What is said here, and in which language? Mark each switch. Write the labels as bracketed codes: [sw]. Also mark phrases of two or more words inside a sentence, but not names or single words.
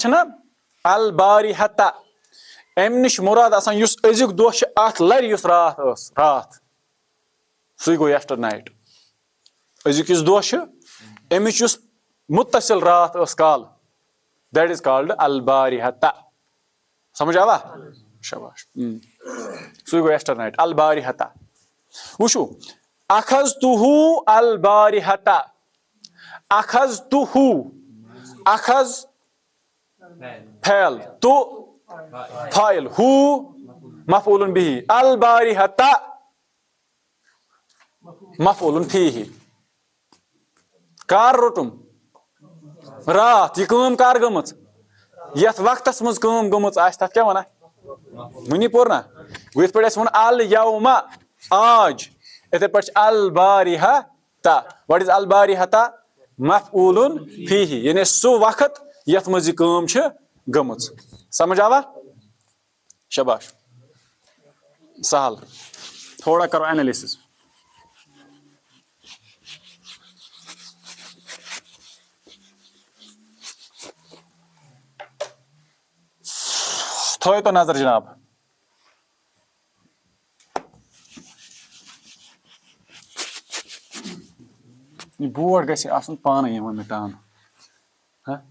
[ks] چھِنہ البارِحتا اَمہِ نِش مُراد آسان یُس أزیُک دۄہ چھُ اَتھ لَرِ یُس راتھ ٲس راتھ سُے گوٚو [en] yester night [ks] أزیُک یُس دۄہ چھُ اَمِچ یُس مُتصِل راتھ ٲس کالہٕ [en] that is called [ks] البارِحتا سمجھ آوا شاباش سُے گوٚو [en] yester night [ks] البارِحتا وٕچھو [ar] اخذتہوٗ البارِحتا [ks] اخذتہوٗ اخذ فعل تو فاعل ہوٗ [ar] مفعول بِہِ البارِحتا مفعول فیہ [ks] کر روٚٹُم راتھ یہِ کٲم کر گٔمٕژ یتھ وقتس منٛز کٲم گٔمٕژ آسہِ تتھ کیٛاہ ونان وٕنی پوٚر نا گوٚو یِتھ پٲٹھۍ اَسہِ ووٚن الیوما آج یِتھٕے پٲٹھۍ چھِ البارِحتا [en] what is [ks] البارِحتا [ar] مفعول فیہ [ks] یعنی سُہ وقت یتھ منٛز یہِ کٲم چھِ گٔمٕژ سمجھ آوا شاباش سہل تھوڑا کرو اینالسس تھٲیِو تو نظر جناب یہِ بورڈ گژھِ آسُن پانے یِوان مِٹاونہٕ